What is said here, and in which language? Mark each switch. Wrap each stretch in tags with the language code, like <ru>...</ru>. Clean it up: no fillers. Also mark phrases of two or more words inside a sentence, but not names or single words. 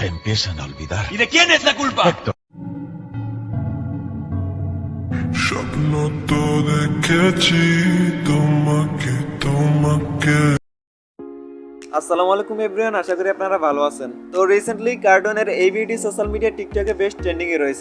<es>empiezan a olvidar. ¿Y de quién es la culpa?</es> <bn>স্বপ্ন তো দেখেছি তোমাকে তোমাকে।</bn> <ar>السلام عليكم</ar> <bn>এভরিওয়ান, আশা করি আপনারা ভালো আছেন। তো রিসেন্টলি কার্টুনের এই ভিডিও</bn> <en>social media</en> <bn>টিকটকে বেশ ট্রেন্ডিং এ রয়েছে।</bn>